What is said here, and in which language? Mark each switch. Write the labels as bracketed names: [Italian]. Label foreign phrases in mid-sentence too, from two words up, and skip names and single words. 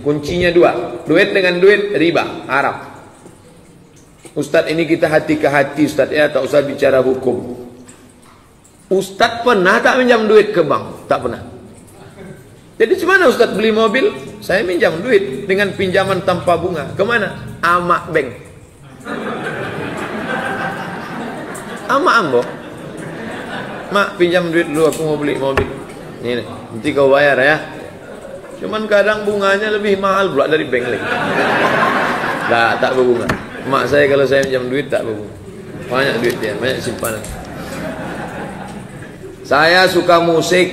[Indonesian] Kuncinya 2, duit dengan duit riba, haram. Ustaz ini kita hati ke hati Ustaz ya, tak usah bicara hukum. Ustaz pernah tak minjam duit ke bank? Tak pernah. Jadi gimana Ustaz beli mobil? Saya minjam duit dengan pinjaman tanpa bunga. Kemana? [Minangkabau] Amak Bank. Amak Ambo. [Indonesian] Mak pinjam duit dulu, aku mau beli mobil. Ini nanti kau bayar ya. Cuman kadang bunganya lebih mahal pula dari bank lagi. Tak berbunga. Mak saya kalau saya minjam duit tak berbunga. Banyak duit dia, banyak simpanan. Saya suka musik.